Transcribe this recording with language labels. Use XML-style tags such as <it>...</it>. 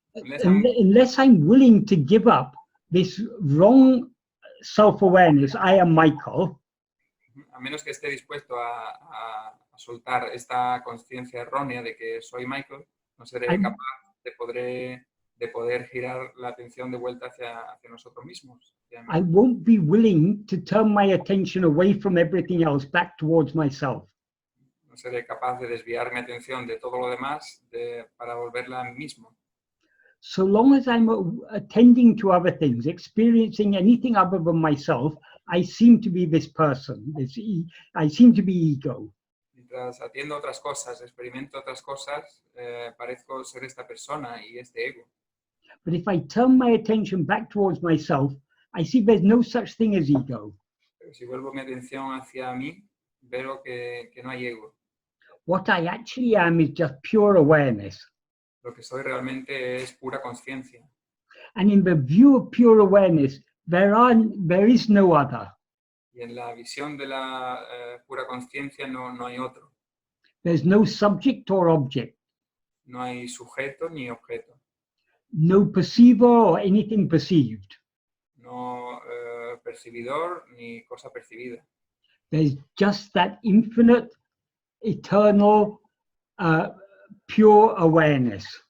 <en>Unless I'm willing to give up this wrong self-awareness, I am Michael.</en> <es>A menos que esté dispuesto a soltar esta conciencia errónea de que soy Michael, no seré capaz de poder girar la atención de vuelta hacia nosotros mismos.</es> <en>I won't be willing to turn my attention away from everything else back towards myself.</en> <es>No seré capaz de desviar mi atención de todo lo demás para volverla a mí mismo.</es> <en>So long as I'm attending to other things, experiencing anything other than myself, I seem to be this person. I seem to be ego.</en> <es>Mientras atiendo otras cosas, experimento otras cosas, parezco ser esta persona y este ego.</es> <en>But if I turn my attention back towards myself, I see there's no such thing as ego.</en> <es>Pero si vuelvo mi atención hacia mí, veo que no hay ego.</es> <en>What I actually am is just pure awareness.</en> <es>Lo que soy realmente es pura conciencia.</es> <en>And in the view of pure awareness, there is no other.</en> <es>Y en la visión de la pura conciencia no hay otro.</es> <en>There's no subject or object.</en> <es>No hay sujeto ni objeto.</es> <en>No perceiver or anything perceived.</en> <es>No percibidor ni cosa percibida.</es> <en>There's just that infinite, eternal, pure awareness.</en>